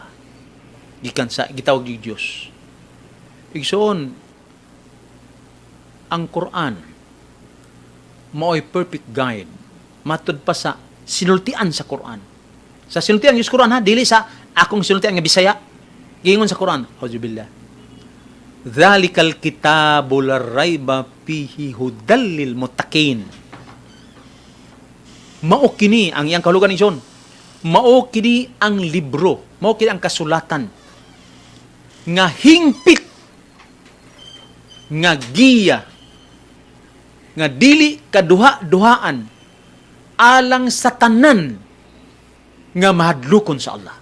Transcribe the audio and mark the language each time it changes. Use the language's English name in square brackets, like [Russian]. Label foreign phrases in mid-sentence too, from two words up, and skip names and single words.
[Cebuano] Gikan sa gitawag ni Dios. Igsoon, ang Quran mao'y [English] perfect guide [Cebuano] matud pa sa sinultian sa Quran. Sa sinultian yung Quran ha, dili sa akong sinultian nga Bisaya. Gingon sa Quran, auzubillah. [Arabic] ذلك الكتاب ريب فيه هدى للمتقين. [Cebuano] Mao kini ang iyang kahulugan ni John. Mao kini ang libro, mao kini ang kasulatan nga hingpit nga giya nga dili kaduha-duhaan alang sa tanan nga mahadlukon sa Allah.